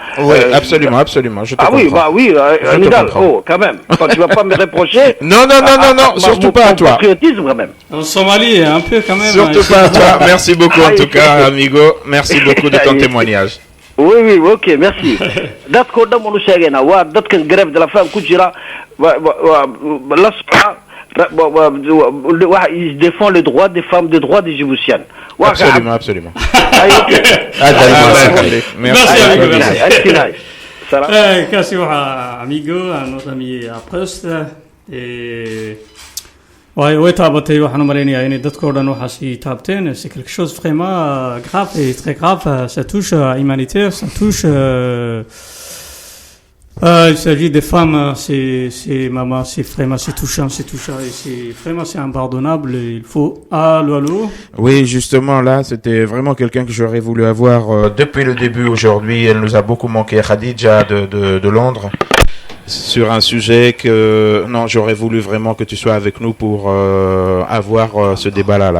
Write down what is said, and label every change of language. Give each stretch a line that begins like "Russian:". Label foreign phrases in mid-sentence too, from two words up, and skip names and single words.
French: Oui, absolument, je te comprends. Oui, Nidal, quand même, tu vas pas me reprocher... Non, surtout pas à toi. Patriotisme quand même. En Somalie, un peu quand même. Surtout pas à toi, merci beaucoup en tout cas, amigo, merci beaucoup de ton témoignage. Oui, ok, merci.
Somali: Dadka oo dhan waanu sheegaynaa waa dadkan
French: grève de la faim
Somali: ku jira la soca
French: ils défendent les droits des femmes, les droits des Djiboutiennes. Absolument. Merci amigo.
Somali: Kasi waxa
French: amigo notre ami Apost
Somali: way taabatay waxaan u malaynayaa inay dadkoo dhan waxaasi taabteen
French: c'est quelque chose vraiment grave et très grave ça touche à l'humanité ça touche il s'agit des femmes c'est maman c'est vraiment c'est touchant et c'est vraiment c'est impardonnable il faut allô oui justement là c'était vraiment quelqu'un que j'aurais voulu avoir depuis le début aujourd'hui elle nous a beaucoup manqué Khadija de Londres sur un sujet que j'aurais voulu vraiment que tu sois avec nous pour avoir ce débat-là.